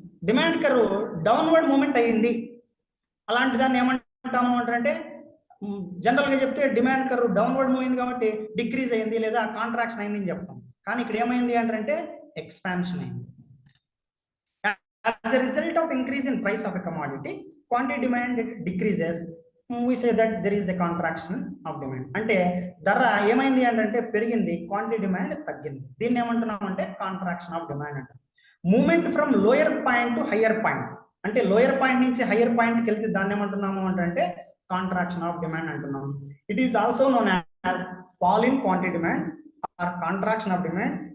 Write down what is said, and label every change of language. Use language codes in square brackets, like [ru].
[te] Demand curve downward movement అయ్యింది, అలాంటి దాన్ని ఏమంటాము అంటే జనరల్గా చెప్తే డిమాండ్ కర్వ్ డౌన్వర్డ్ మూవ్ అయింది కాబట్టి డిక్రీజ్ అయింది లేదా కాంట్రాక్షన్ అయింది అని చెప్తాం. కానీ ఇక్కడ ఏమైంది అంటే ఎక్స్పాన్షన్ అయింది. [en] As a result of increase in price of a commodity, quantity demand decreases we say that there is a contraction of demand. [te] అంటే ధర ఏమైంది అంటే పెరిగింది, క్వాంటిటీ డిమాండ్ తగ్గింది. దీన్ని ఏమంటున్నాం అంటే కాంట్రాక్షన్ ఆఫ్ డిమాండ్ అంటాం. [en] movement from lower point to higher point, [te] అంటే లోయర్ పాయింట్ నుంచి హయ్యర్ పాయింట్కి వెళ్తే దాన్ని ఏమంటున్నాము అంటే కాంట్రాక్షన్ ఆఫ్ డిమాండ్ అంటున్నాం. [en] It is also known as fall in quantity demand or contraction of demand.